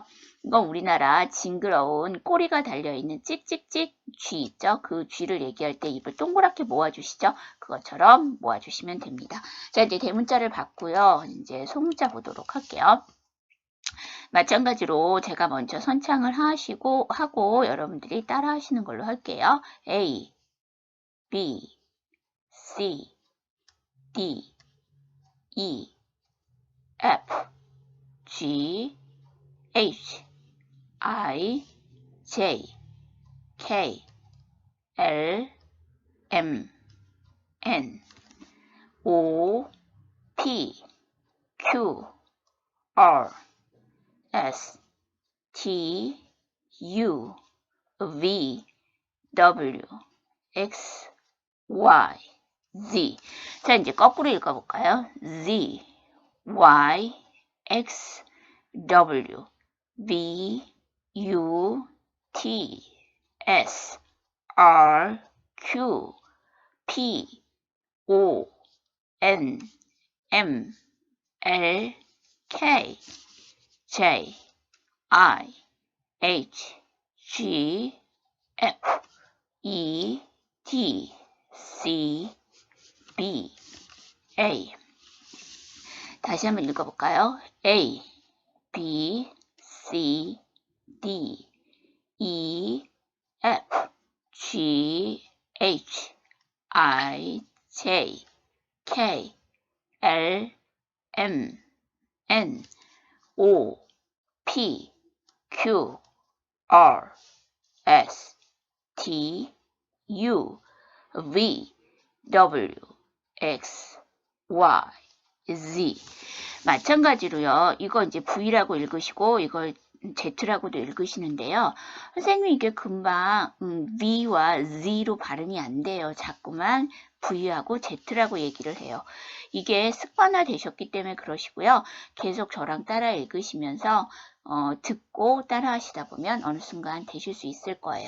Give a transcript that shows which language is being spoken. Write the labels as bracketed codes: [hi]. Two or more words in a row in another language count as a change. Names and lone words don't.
[ko] 이건 우리나라 징그러운 꼬리가 달려있는 찍찍찍 쥐 있죠? 그 쥐를 얘기할 때 입을 동그랗게 모아주시죠? 그것처럼 모아주시면 됩니다. 자, 이제 대문자를 봤고요. 이제 소문자 보도록 할게요. 마찬가지로 제가 먼저 선창을 하고 여러분들이 따라 하시는 걸로 할게요. [en] A, B, C, D, E, F, G, H, I, J, K, L, M, N, O, P, Q, R, S, T, U, V, W, X, Y, Z. [ko] 자, 이제 거꾸로 읽어볼까요? [en] Z, Y, X, W, V, U, T, S, R, Q, P, O, N, M, L, K, J, I, H, G, F, E, D, C, B, A. [ko] 다시 한번 읽어볼까요? [en] A, B, C, D, E, F, G, H, I, J, K, L, M, N, O, P, Q, R, S, T, U, V, W, X, Y, Z. [ko] 마찬가지로요. 이거 이제 V라고 읽으시고 이걸 Z라고도 읽으시는데요. 선생님이 이게 금방 V와 Z로 발음이 안 돼요. 자꾸만 V하고 Z라고 얘기를 해요. 이게 습관화 되셨기 때문에 그러시고요. 계속 저랑 따라 읽으시면서 듣고 따라 하시다 보면 어느 순간 되실 수 있을 거예요.